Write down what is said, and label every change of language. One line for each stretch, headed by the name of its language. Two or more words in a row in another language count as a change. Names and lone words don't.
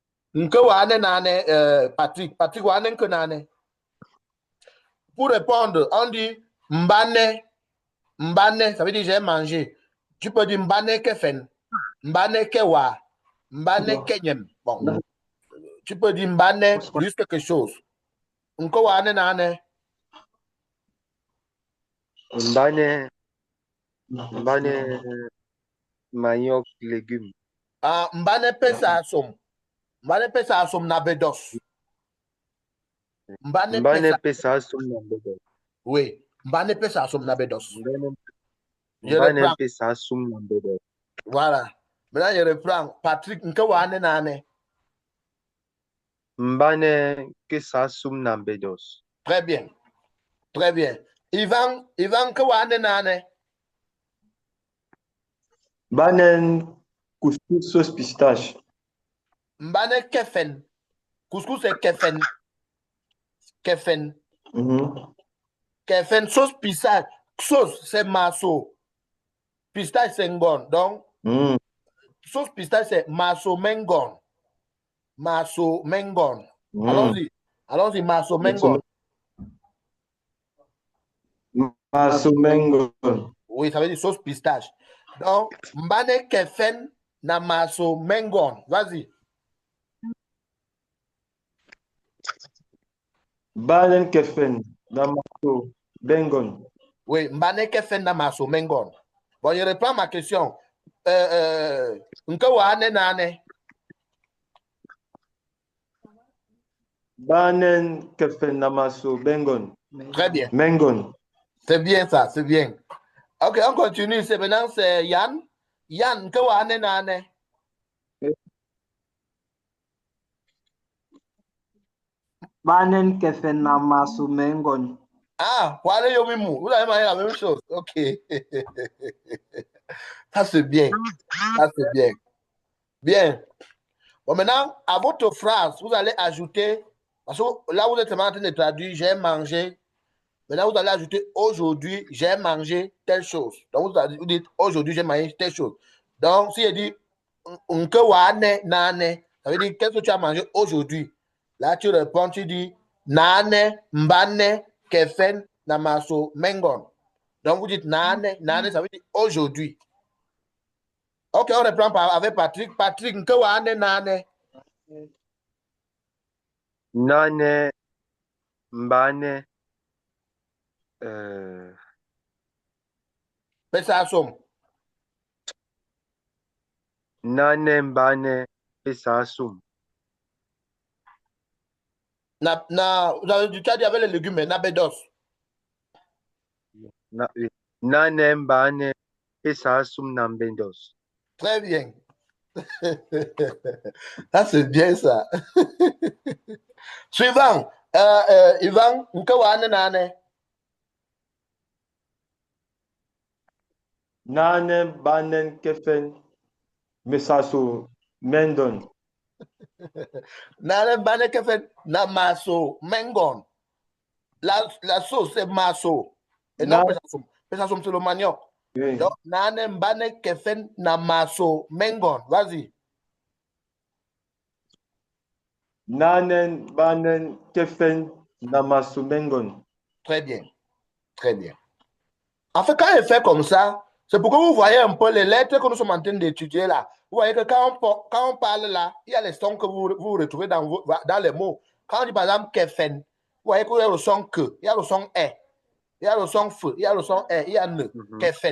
Ewondo: Nke wane nane, Patrick. Patrick wane que nane.
French: Pour répondre, on dit mbane.
Ewondo: Mbane,
French: ça veut dire j'ai mangé. Tu peux dire
Ewondo: mbane kefen. Mbane kewa. Mbane kenyem.
French: Bon. Tu peux dire mbane plus quelque chose.
Ewondo: Nke wane nane.
French: Mbane manioc légumes.
Ewondo: Ah, mbane pesa asom. Mbane pesa asom na bedos. Mbane pesa asom na bedos.
French: Oui.
Ewondo: Mbane pesa asom na bedos.
French: Je
Ewondo: Mbane
French: reprends.
Ewondo: pesa asom na bedos.
French: Voilà. Maintenant, je reprends.
Ewondo: Patrick, nke wane nane. Mbane pesa asom na bedos.
French: Très bien. Très bien. Ivan
Ewondo: nke wane nane.
French: Mbane couscous sauce pistache.
Ewondo: Mbane kefen.
French: Couscous c'est kefen. Kefen. Kefen, sauce pistache. Sauce, c'est maso. Pistache, c'est ngon. Donc, sauce pistache, c'est
Ewondo: maso mengon. Maso mengon.
French: Allons-y. Allons-y,
Ewondo: maso mengon. Maso mengon.
French: Oui, ça veut dire sauce pistache. Donc,
Ewondo: mbane kefen na maso mengon.
French: Vas-y.
Ewondo: Mbane kefen na maso mengon. Oui, mbane kefen na maso mengon.
French: Bon, je reprends ma question.
Ewondo: Nke wane nane. Mbane kefen na maso mengon.
French: Très bien.
Ewondo: Mengon.
French: C'est bien ça, c'est bien. Ok, on continue. C'est maintenant, c'est Yann.
Ewondo: Yann, nke wane nane. Banen kefen na maso mengon. Ah, wale yomimu.
French: Vous avez mangé la même chose. Ok. Ça, c'est bien. Ça, c'est bien. Bien. Bon, maintenant, à votre phrase, vous allez ajouter, parce que là, vous êtes en train de traduire, j'ai mangé. Maintenant, vous allez ajouter aujourd'hui, j'ai mangé telle chose. Donc, vous dites aujourd'hui, j'ai mangé telle chose. Donc, si je dis
Ewondo: nke wane nane,
French: ça veut dire qu'est-ce que tu as mangé aujourd'hui. Là, tu réponds, tu dis
Ewondo: nane, mbane, kefen, namaso, mengon.
French: Donc, vous dites nane, nane, ça veut dire aujourd'hui. Ok, on reprend avec Patrick. Patrick,
Ewondo: nke wane nane. Nane, mbane, Pesa som. nane, mbane, pesa asom.
French: Tu as dit avec les légumes,
Ewondo: na bedos. Nane, mbane, pesa asom na bedos.
French: Très bien. Ça, c'est bien ça. Suivant. Ivan,
Ewondo: nke wane nane. Nane banen kefen mesaso mendon. Nane bane kefen na maso mengon.
French: La sauce, c'est maso. Et non pesasum. Pesasum, c'est le manioc. Oui. Donc,
Ewondo: nane bane kefen na maso mengon.
French: Vas-y.
Ewondo: Nanen banen kefen na maso mengon.
French: Très bien. Très bien. En fait, quand il fait comme ça, c'est pourquoi vous voyez un peu les lettres que nous sommes en train d'étudier là. Vous voyez que quand on parle là, il y a les sons que vous retrouvez dans les mots. Quand on dit par exemple kefen, vous voyez qu'il y a le son que, il y a le son e, il y a le son feu, il y a le son e, il y a ne, kefen.